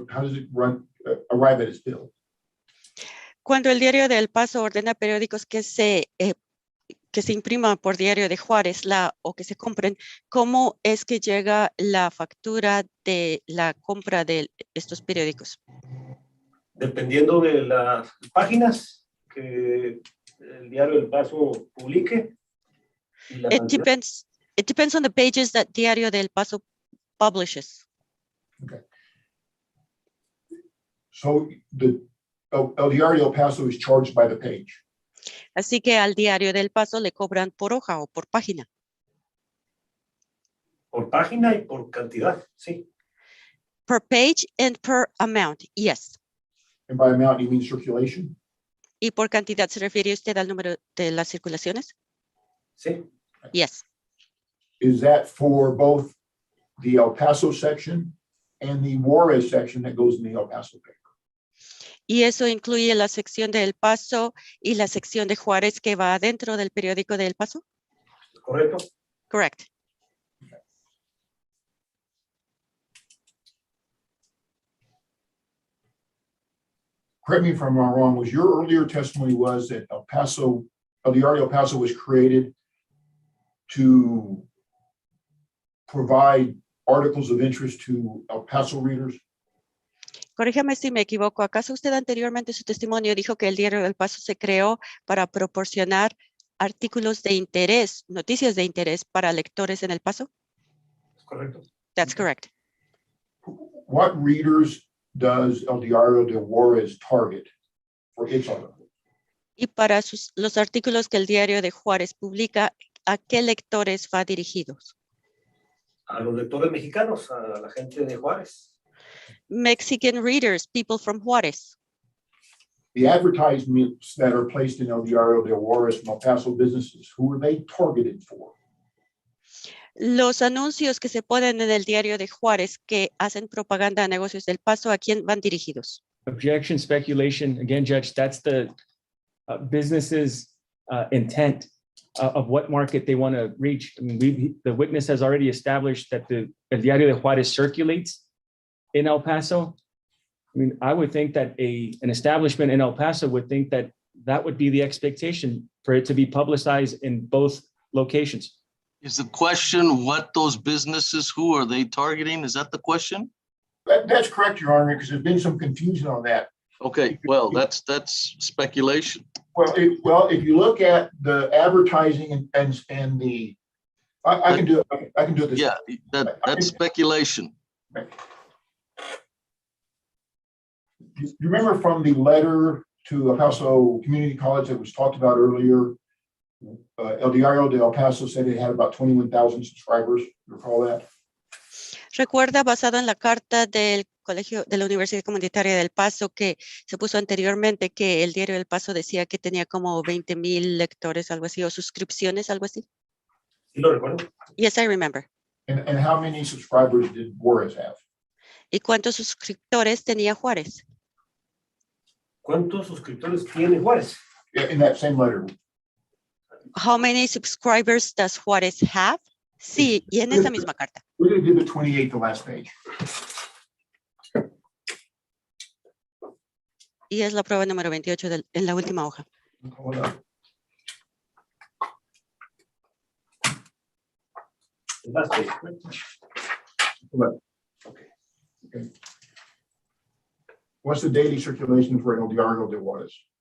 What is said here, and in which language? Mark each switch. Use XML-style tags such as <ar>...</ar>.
<en>How does it arrive at its bill?</en> <es>Cuando el Diario del Paso ordena periódicos que se impriman por Diario de Juárez o que se compren, ¿cómo es que llega la factura de la compra de estos periódicos? Dependiendo de las páginas que el Diario del Paso publique. Y la cantidad.</es> <en>It depends on the pages that Diario del Paso publishes. So El Diario del Paso is charged by the page.</en> <es>Así que al Diario del Paso le cobran por hoja o por página. Por página y por cantidad, sí.</es> <en>Per page and per amount, yes. And by amount, you mean circulation?</en> <es>¿Y por cantidad se refiere usted al número de las circulaciones? Sí.</es> <en>Yes. Is that for both the El Paso section and the Juárez section that goes in the El Paso paper?</en> <es>Y eso incluye la sección de El Paso y la sección de Juárez que va dentro del periódico de El Paso? ¿Correcto?</es> <en>Correct. Correct me if I'm wrong, was your earlier testimony was that El Diario El Paso was created to provide articles of interest to El Paso readers?</en> <es>Corríjame si me equivoco. ¿Acaso usted anteriormente en su testimonio dijo que el Diario del Paso se creó para proporcionar artículos de interés, noticias de interés para lectores en El Paso? Correcto.</es> <en>That's correct. What readers does El Diario de Juárez target for its articles?</en> <es>Y para los artículos que el Diario de Juárez publica, ¿a qué lectores va dirigidos? A los lectores mexicanos, a la gente de Juárez.</es> <en>Mexican readers, people from Juárez. The advertisements that are placed in El Diario de Juárez from El Paso businesses, who are they targeted for?</en> <es>Los anuncios que se ponen en el Diario de Juárez que hacen propaganda a negocios del Paso, ¿a quién van dirigidos?</es> <en>Objection, speculation. Again, Judge, that's the business's intent of what market they want to reach. I mean, the witness has already established that El Diario de Juárez circulates in El Paso. I mean, I would think that an establishment in El Paso would think that would be the expectation for it to be publicized in both locations. Is the question what those businesses, who are they targeting? Is that the question? That's correct, Your Honor, because there's been some confusion on that. Okay, well, that's speculation. Well, if you look at the advertising and the, I can do it this. Yeah, that's speculation. You remember from the letter to El Paso Community College that was talked about earlier, El Diario de El Paso said it had about 21,000 subscribers. You recall that?</en> <es>Recuerda, basado en la carta del Colegio de la Universidad Comunitaria del Paso que se puso anteriormente, que el Diario del Paso decía que tenía como 20,000 lectores, algo así, o suscripciones, algo así. ¿Sí lo recuerdo?</es> <en>Yes, I remember. And how many subscribers did Juárez have?</en> <es>¿Y cuántos suscriptores tenía Juárez? ¿Cuántos suscriptores tiene Juárez?</es> <en>In that same letter. How many subscribers does Juárez have?</en> <es>Sí, y en esa misma carta.</es> <en>We're going to give it 28, the last page.</en> <es>Y es la prueba número 28 en la última hoja.</es> <en>Hold on. Last page. Okay. What's the daily circulation for El Diario de Juárez?</en>